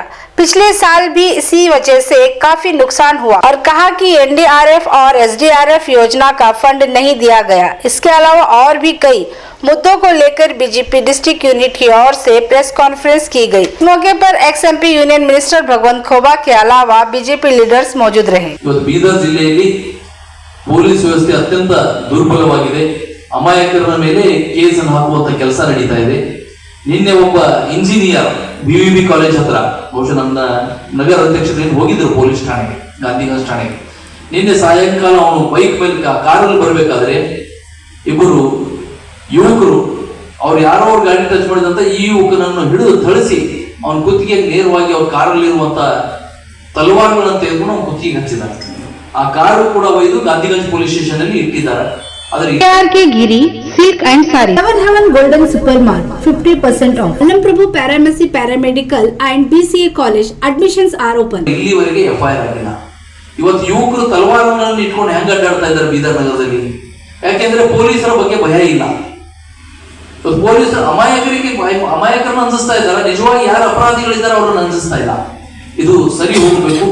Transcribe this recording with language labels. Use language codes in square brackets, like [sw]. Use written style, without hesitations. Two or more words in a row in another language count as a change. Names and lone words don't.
[hi] पिछले साल भी इसी वजह से काफी नुकसान हुआ और कहा कि एनडीआरएफ और एसडीआरएफ योजना का फंड नहीं दिया गया। इसके अलावा और भी कई मुद्दों को लेकर [en] BJP district unit [hi] की ओर से [en] press conference [hi] की गई। इस मौके पर [en] ex MP union minister [hi] भगवंत खोबा के अलावा [en] BJP leaders [hi] मौजूद रहे। [kn] बीदर जिले ಪೊಲೀಸ್ ವ್ಯವಸ್ಥೆ ಅತ್ಯಂತ ದುರ್ಬಲವಾಗಿದೆ. ಅಮಾಯಕರ ಮೇಲೆ ಕೇಸನ್ನು ಹಾಕುವಂತ ಕೆಲಸ ನಡೀತಾ ಇದೆ. ನಿನ್ನೆ ಒಬ್ಬ ಇಂಜಿನಿಯರ್ ಬಿವಿಬಿ ಕಾಲೇಜ್ ಹತ್ರ, ಬಹುಶಃ ನಮ್ಮ ನಗರ ಅಧ್ಯಕ್ಷತೆಯನ್ನು ಹೋಗಿದ್ರು ಪೊಲೀಸ್ ಠಾಣೆಗೆ, ಗಾಂಧಿಗಂಜ್ ಠಾಣೆಗೆ. ನಿನ್ನೆ ಸಾಯಂಕಾಲ ಅವನು ಬೈಕ್ ಮೇಲೆ ಕಾರಲ್ಲಿ ಬರಬೇಕಾದ್ರೆ ಇಬ್ಬರು ಯುವಕರು ಅವ್ರು ಯಾರೋ ಅವ್ರ ಗಾಡಿ ಟಚ್ ಮಾಡಿದಂತ ಈ ಯುವಕನನ್ನು ಹಿಡಿದು ಥಳಿಸಿ ಅವನ ಕುತ್ತಿಗೆ ನೇರವಾಗಿ ಅವ್ರ ಕಾರಲ್ಲಿ ಇರುವಂತ ತಲವಾರುಗಳನ್ನು ತೆಗೆದುಕೊಂಡು ಅವನ ಕುತ್ತಿಗೆ ಹಚ್ಚಿದ್ದಾರೆ. ಆ ಕಾರು ಕೂಡ ಒಯ್ದು ಗಾಂಧಿಗಂಜ್ [en] police station [kn] ಅಲ್ಲಿ ಇಟ್ಟಿದ್ದಾರೆ. [hi] के गिरी सिल्क एंड साड़ी, सेवन हेवन गोल्डन सुपर मार्ट 50% ऑफ. [en] अनम प्रभु पैरामेसी paramedical and BCA college admissions are open. [kn] ಇಲ್ಲಿವರೆಗೆ ಎಫ್ಐಆರ್ ಆಗಿಲ್ಲ. ಇವತ್ತು ಯುವಕರು ತಲವಾರುಗಳನ್ನು ಇಟ್ಕೊಂಡು ಹೆಂಗ ಅಡ್ಡಾಡ್ತಾ ಇದ್ದಾರೆ ಬೀದರ್ ನಗರದಲ್ಲಿ? ಯಾಕೆಂದ್ರೆ ಪೊಲೀಸರ ಬಗ್ಗೆ ಭಯ ಇಲ್ಲ. ಪೊಲೀಸರು ಅಮಾಯಕರನ್ನು ಅಂಜಿಸ್ತಾ ಇದ್ದಾರೆ, ನಿಜವಾಗಿ ಯಾರು ಅಪರಾಧಿಗಳಿದ್ದಾರೆ ಅವರನ್ನು ಅಂಜಿಸ್ತಾ ಇಲ್ಲ. ಇದು ಸರಿ ಹೋಗಬೇಕು.